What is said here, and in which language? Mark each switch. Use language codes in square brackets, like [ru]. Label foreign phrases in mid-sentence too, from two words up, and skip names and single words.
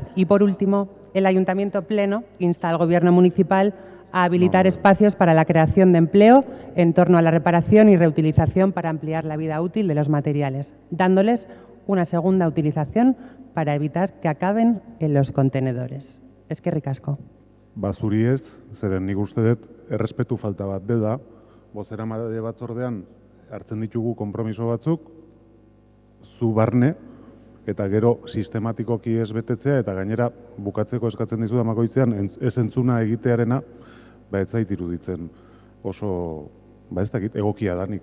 [es] Y, por último, el Ayuntamiento Pleno insta al Gobierno municipal a habilitar espacios para la creación de empleo en torno a la reparación y reutilización para ampliar la vida útil de los materiales, dándoles una segunda utilización para evitar que acaben en los contenedores. [eu] Eskerrik asko. Zuri ez, zeren nik uste dut errespetu falta bat dela, bozeramaile batzordean hartzen ditugu konpromiso batzuk, zu barne, eta gero sistematikoki ez betetzea, eta gainera bukatzeko eskatzen dizu damakoitzean, ez entzuna egitearena, ez zait iruditzen oso, ez dakit, egokia danik.